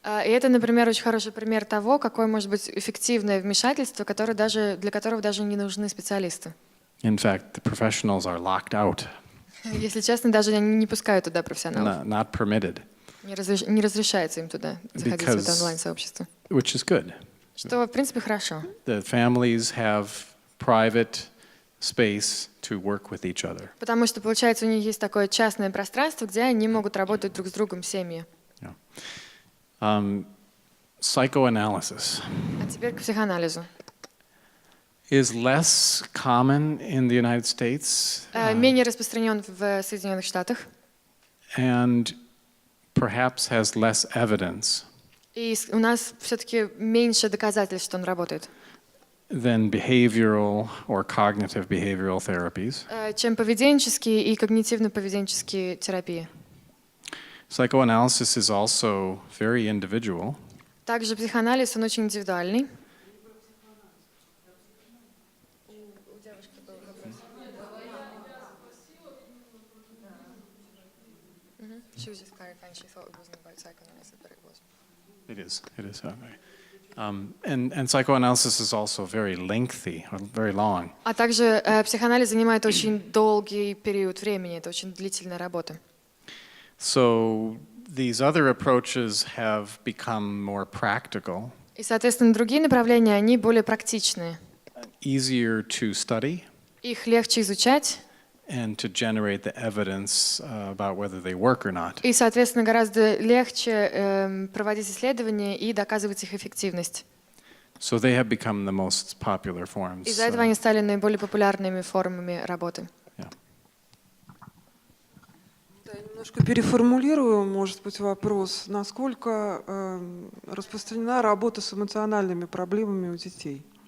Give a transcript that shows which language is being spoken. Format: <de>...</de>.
<ru>И это, например, очень хороший пример того, какое может быть эффективное вмешательство, для которого даже не нужны специалисты.</ru> <en>In fact, the professionals are locked out.</en> <ru>Если честно, даже они не пускают туда профессионалов.</ru> <en>Not permitted.</en> <ru>Не разрешается им туда заходить в это онлайн-сообщество.</ru> <en>Which is good.</en> <ru>Что, в принципе, хорошо.</ru> <en>The families have private space to work with each other.</en> <ru>Потому что, получается, у них есть такое частное пространство, где они могут работать друг с другом, семьи.</ru> <en>Psychoanalysis.</en> <ru>А теперь к психоанализу.</ru> <en>Is less common in the United States.</en> <ru>Менее распространен в Соединенных Штатах.</ru> <en>And perhaps has less evidence.</en> <ru>И у нас все-таки меньше доказательств, что он работает.</ru> <en>Than behavioral or cognitive behavioral therapies.</en> <ru>Чем поведенческие и когнитивно-поведенческие терапии.</ru> <en>Psychoanalysis is also very individual.</en> <ru>Также психоанализ, он очень индивидуальный.</ru> <en>She was just clarifying. She thought it wasn't about psychoanalysis, but it was. It is. And psychoanalysis is also very lengthy, or very long.</en> <ru>А также психоанализ занимает очень долгий период времени. Это очень длительная работа.</ru> <en>So these other approaches have become more practical.</en> <ru>И, соответственно, другие направления, они более практичные.</ru> <en>Easier to study.</en> <ru>Их легче изучать.</ru> <en>And to generate the evidence about whether they work or not.</en> <ru>И, соответственно, гораздо легче проводить исследования и доказывать их эффективность.</ru> <en>So they have become the most popular forms.</en> <ru>Из-за этого они стали наиболее популярными формами работы.</ru> <en>Yeah.</en> <ru>Да, я немножко переформулирую, может быть, вопрос. Насколько распространена работа с эмоциональными проблемами у детей?</ru>